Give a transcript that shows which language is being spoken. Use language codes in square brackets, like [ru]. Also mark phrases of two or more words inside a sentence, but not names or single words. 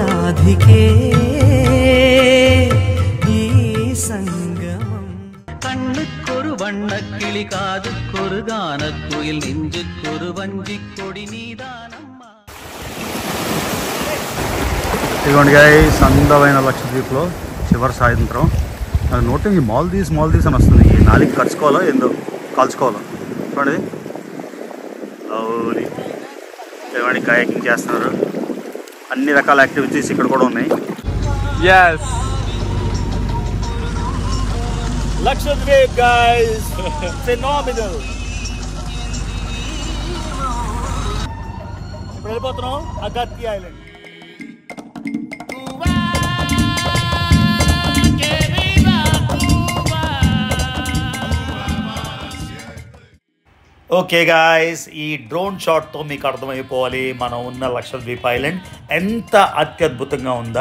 [te] రాధికే ఈ సంగమం. [ta] கண்ணுக்கொரு வண்ணக்கிளி காதுக்கொரு கானக்குயில் நெஞ்சுக்கொரு வஞ்சிக்கொடி நீதானம்மா. [te] ఇదిగోండి గైస్, అందమైన లక్షద్వీప్లో చివరి సాయంత్రం. నాకు నోటింగ్ ఈ మాల్దీవ్స్ అని వస్తుంది. ఈ నాలుగు కలుసుకోవాలో ఏందో కలుసుకోవాలో చూడండి. లవ్లీ. ఇదిగోండి కయాకింగ్ చేస్తున్నారు. అన్ని రకాల యాక్టివిటీస్ ఇక్కడ కూడా ఉన్నాయి. [en] Yes. Lakshadweep guys, phenomenal. [te] ఇప్పుడు వెళ్ళిపోతున్నాం అగాతి ఐలాండ్. [en] okay guys, [te] ఈ డ్రోన్ షాట్తో మీకు అర్థమైపోవాలి మనం ఉన్న లక్షద్వీప్ ఐలాండ్ ఎంత అత్యద్భుతంగా ఉందా.